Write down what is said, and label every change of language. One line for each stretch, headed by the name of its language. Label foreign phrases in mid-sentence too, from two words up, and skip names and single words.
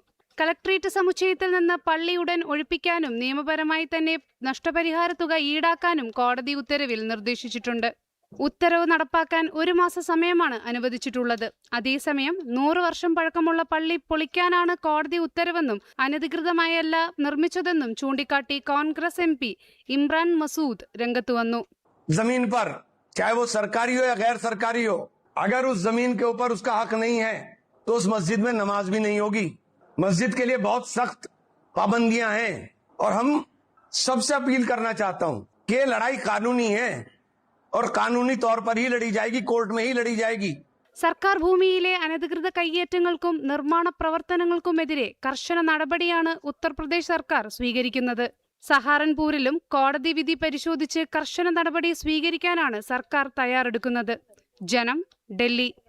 Malayalam: കളക്ട്രേറ്റ് സമുച്ചയത്തിൽ നിന്ന് പള്ളി ഉടൻ ഒഴിപ്പിക്കാനും നിയമപരമായി തന്നെ നഷ്ടപരിഹാര തുക ഈടാക്കാനും കോടതി ഉത്തരവിൽ നിർദ്ദേശിച്ചിട്ടുണ്ട്. ഉത്തരവ് നടപ്പാക്കാൻ 1 മാസ സമയമാണ് അനുവദിച്ചിട്ടുള്ളത്. അതേസമയം 100 വർഷം പഴക്കമുള്ള പള്ളി പൊളിക്കാനാണ് കോടതി ഉത്തരവെന്നും അനധികൃതമായല്ല നിർമ്മിച്ചതെന്നും ചൂണ്ടിക്കാട്ടി കോൺഗ്രസ് MP ഇമ്രാൻ മസൂദ് രംഗത്ത് വന്നു.
Hindi: जमीन पर चाहे वो सरकारी हो या गैर सरकारी हो, अगर उस जमीन के ऊपर उसका हक नहीं है तो उस मस्जिद में नमाज भी नहीं होगी. मस्जिद के लिए बहुत सख्त पाबंदियां हैं और हम सबसे अपील करना चाहता हूं कि ये लड़ाई कानूनी है और कानूनी तौर पर ही लड़ी जाएगी, कोर्ट में ही लड़ी जाएगी.
Malayalam: സർക്കാർ ഭൂമിയിലെ അനധികൃത കയ്യേറ്റങ്ങൾക്കും നിർമ്മാണ പ്രവർത്തനങ്ങൾക്കുമെതിരെ കർശന നടപടിയാണ് ഉത്തർപ്രദേശ് സർക്കാർ സ്വീകരിക്കുന്നത്. സഹാറൻപൂരിലും കോടതി വിധി പരിശോധിച്ച് കർശന നടപടി സ്വീകരിക്കാനാണ് സർക്കാർ തയ്യാറെടുക്കുന്നത്. ജനം, ഡൽഹി.